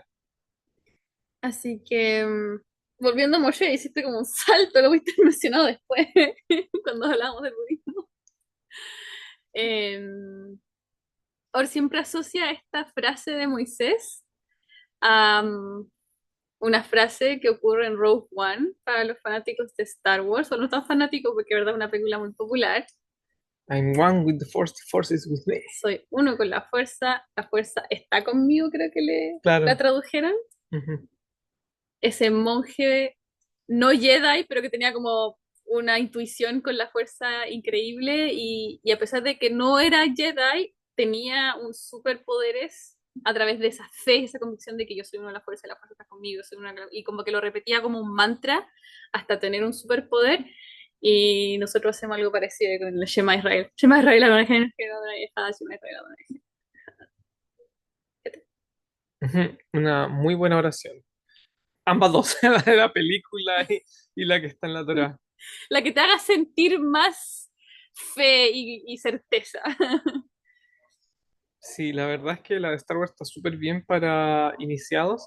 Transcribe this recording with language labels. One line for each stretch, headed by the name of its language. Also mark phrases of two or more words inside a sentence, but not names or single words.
Spanish: así que volviendo a Moshe, hiciste como un salto, lo viste mencionado después, cuando hablamos del budismo. Em, Or siempre asocia esta frase de Moisés a una frase que ocurre en Rogue One para los fanáticos de Star Wars, o no tan fanáticos porque es verdad es una película muy popular.
English: I'm one with the force is with me.
Spanish: Soy uno con la fuerza está conmigo, creo que la Claro. tradujeron. Ujú. Ese monje no Jedi, pero que tenía como una intuición con la fuerza increíble y a pesar de que no era Jedi, tenía un superpoderes a través de esa fe, esa convicción de que yo soy uno de la fuerza está conmigo, y como que lo repetía como un mantra hasta tener un superpoder. Y nosotros hacemos algo parecido con el Shema Israel.
Hebrew: שמע ישראל, אדני אלהים, אדני אחד, שמע ישראל, אדני אחד.
Spanish: Ujú. Una muy buena oración. Ambas dos, la de la película y la que está en la Torá. La que te haga sentir más fe y certeza. Sí, la verdad es que la de Star Wars está súper bien para iniciados.